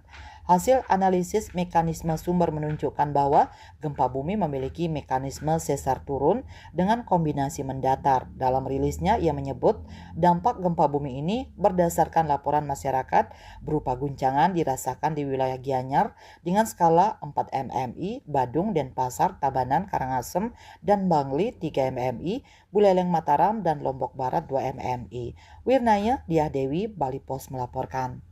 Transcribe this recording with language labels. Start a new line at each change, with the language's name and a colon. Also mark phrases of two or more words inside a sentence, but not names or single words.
Indonesian: Hasil analisis mekanisme sumber menunjukkan bahwa gempa bumi memiliki mekanisme sesar turun dengan kombinasi mendatar. Dalam rilisnya, ia menyebut dampak gempa bumi ini berdasarkan laporan masyarakat berupa guncangan dirasakan di wilayah Gianyar dengan skala 4 mmi, Badung, Denpasar, Tabanan, Karangasem, dan Bangli 3 mmi, Buleleng, Mataram, dan Lombok Barat 2 mmi. Wirnaya Diah Dewi, Bali Pos melaporkan.